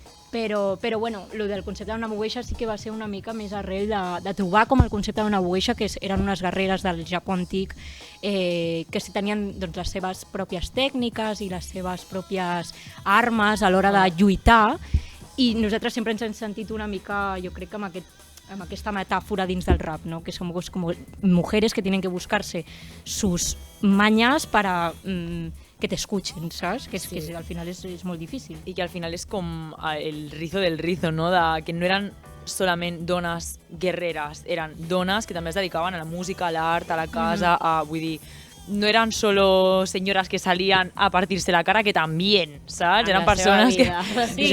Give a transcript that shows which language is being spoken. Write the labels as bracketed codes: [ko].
[ca] Però bueno, el del concepte d'una bugueixa sí que va ser una mica més arrel de trobar com el concepte d'una bugueixa, que eren unes guerreres del Japó antic que sí tenien doncs, les seves pròpies tècniques i les seves pròpies armes a l'hora de lluitar, i nosaltres sempre ens hem sentit una mica, jo crec que amb aquesta metàfora dins del rap, ¿no? [es] Que somos como mujeres que tienen que buscarse sus mañas para que te escuchen, ¿sabes? [ca] Que al final es molt difícil. I que al final és com el rizo del rizo, no? Que no eren solament dones guerreres, eren dones que també es dedicaven a la música, a l'art, a la casa, vull dir, no eren [es] solo señoras que salían a partirse la cara, que también, ¿sabes? [ca] Eren persones que... Sí.